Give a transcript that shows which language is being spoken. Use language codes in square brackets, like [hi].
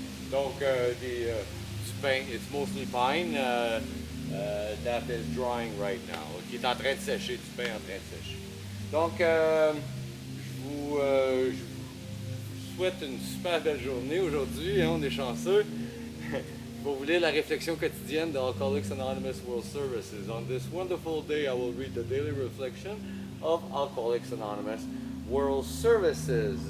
[fr] Donc, du pain, [en] it's mostly pine. That is drying right now, [fr] qui est en train de sécher, du pain en train de sécher. Donc, je vous souhaite une super belle journée aujourd'hui, hein, on est chanceux. Pour vous lire la réflexion quotidienne de Alcoholics Anonymous World Services. [en] On this wonderful day, I will read the daily reflection of Alcoholics Anonymous World Services.